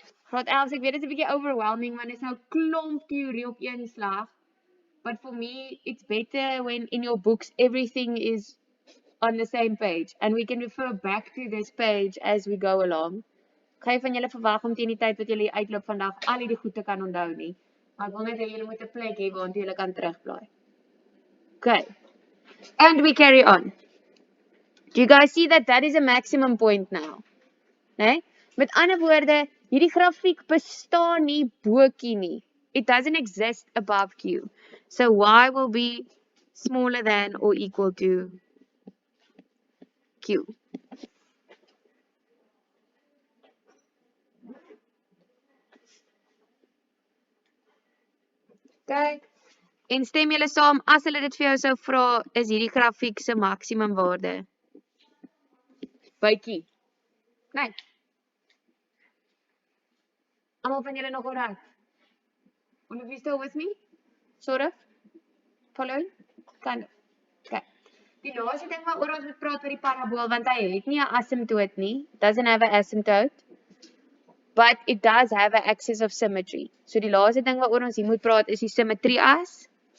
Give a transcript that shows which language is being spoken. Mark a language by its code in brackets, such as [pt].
[af] Graad 11, ek weet dit is 'n bietjie overwhelming want dit is nou klomp teorie op een slag. [en] But for me, it's better when in your books everything is on the same page and we can refer back to this page as we go along. [af] Ek gaan van julle verwag om teen die tyd wat julle uitloop vandag al hierdie goed te kan onthou nie. Maar ek wil net hê julle moet 'n plek hê waar julle kan terugblaai. [en] Okay. And we carry on. Do you guys see that that is a maximum point now? [af] Nee? Met ander woorde, hierdie grafiek bestaan nie bo Q nie. [en] It doesn't exist above Q. So y will be smaller than or equal to Q. [af] Okay. En stem julle saam, as hulle dit vir jou sou vra, is hierdie grafiek se maksimum waarde by Q? Nee. Almal van julle nog oral? [en] Will you be still with me? Sort of? Following? Kind of. Okay. [af] Die laaste ding waaroor ons moet praat oor die parabool, want hy het nie 'n asymptoot nie. [en] Doesn't have an asymptote. But it does have an axis of symmetry. [af] So die laaste ding waaroor ons hier moet praat is die symmetrie as.